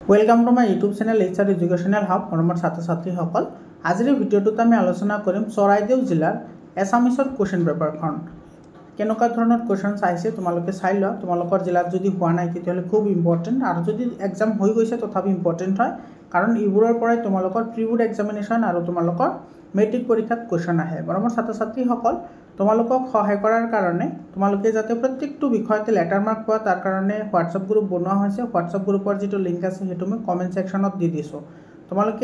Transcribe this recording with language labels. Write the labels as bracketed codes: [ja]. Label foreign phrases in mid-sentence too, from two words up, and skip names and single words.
[en] Welcome to my YouTube channel [as] एचआर एजुकेशनल हब মৰমৰ ছাত্ৰ ছাত্ৰী সকল আজিৰ ভিডিঅ'টোত আমি আলোচনা কৰিম চৰাইদেউ জিলাৰ এছামিছৰ কোৱেশ্বন পেপাৰখন केनेকুৱা ধৰণৰ क्वेश्चन आइছে তোমালোকে চাই লোৱা তোমালোকৰ জিলাত যদি হোৱা নাই তেতিয়াহলে খুব ইম্পৰ্টেন্ট আৰু যদি এক্সাম হৈ গৈছে তথাপি ইম্পৰ্টেন্ট হয় কাৰণ ইবোৰৰ পৰাই তোমালোকৰ [en] pre board examination [as] আৰু তোমালোকৰ মেট্ৰিক পৰীক্ষাত क्वेश्चन আহে মৰমৰ ছাত্ৰ ছাত্ৰী সকল তোমালোকক সহায় কৰাৰ কাৰণে তোমালোকে যাতে প্ৰত্যেকটো বিষয়তে [en] letter mark [as] পোৱা তাৰ কাৰণে হোৱাটসএপ গ্ৰুপ বনোৱা হৈছে হোৱাটসএপ গ্ৰুপৰ যেটো লিংক আছে হেতু মই [en] comment section [as] দি দিছো তোমালোকে